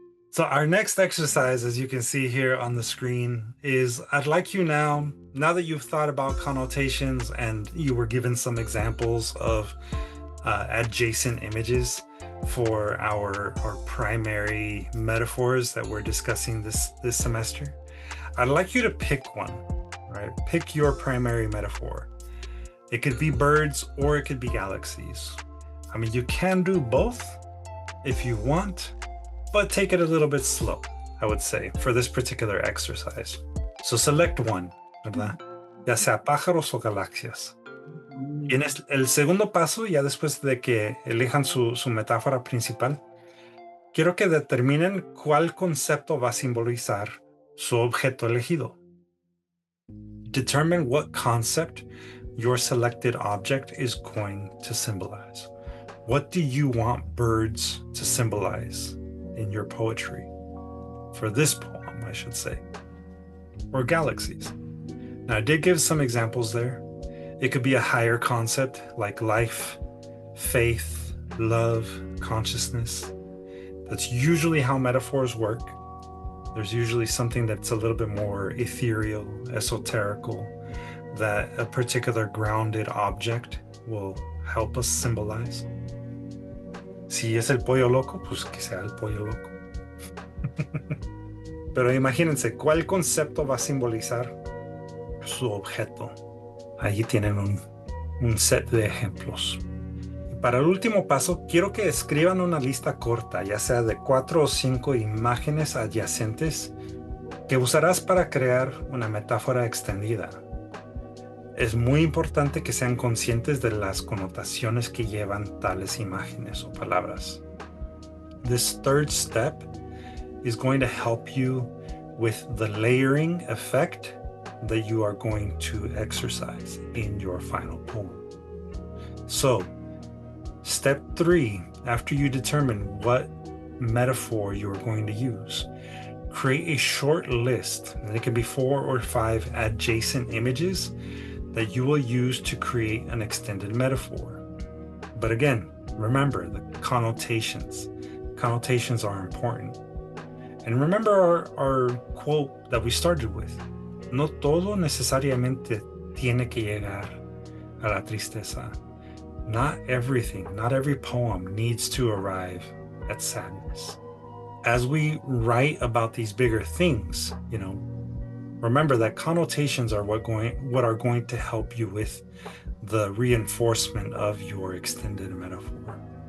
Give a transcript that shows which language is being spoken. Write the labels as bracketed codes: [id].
[en] So our next exercise, as you can see here on the screen, is I'd like you now that you've thought about connotations and you were given some examples of adjacent images for our primary metaphors that we're discussing this semester, I'd like you to pick one, right? Pick your primary metaphor. It could be birds or it could be galaxies. I mean, you can do both if you want, but take it a little bit slow, I would say, for this particular exercise. So select one, [es] ¿verdad? Ya sea pájaros o galaxias. Y en el segundo paso, ya después de que elijan su metáfora principal, quiero que determinen cuál concepto va a simbolizar su objeto elegido. [en] Determine what concept your selected object is going to symbolize. What do you want birds to symbolize in your poetry? For this poem, I should say. Or galaxies. Now, I did give some examples there. It could be a higher concept like life, faith, love, consciousness. That's usually how metaphors work. There's usually something that's a little bit more ethereal, esoterical, that a particular grounded object will help us symbolize. [es] Si es el pollo loco, pues que sea el pollo loco. Pero imagínense, ¿cuál concepto va a simbolizar su objeto? Allí tienen un set de ejemplos. Y para el último paso, quiero que escriban una lista corta, ya sea de 4 o 5 imágenes adyacentes que usarás para crear una metáfora extendida. Es muy importante que sean conscientes de las connotaciones que llevan tales imágenes o palabras. [en] This third step is going to help you with the layering effect that you are going to exercise in your final poem. So, step 3, after you determine what metaphor you are going to use, create a short list, and it can be 4 or 5 adjacent images that you will use to create an extended metaphor. But again, remember the connotations. Connotations are important. And remember our quote that we started with. [es] No todo necesariamente tiene que llegar a la tristeza. [en] Not everything, not every poem needs to arrive at sadness. As we write about these bigger things, remember that connotations are what are going to help you with the reinforcement of your extended metaphor.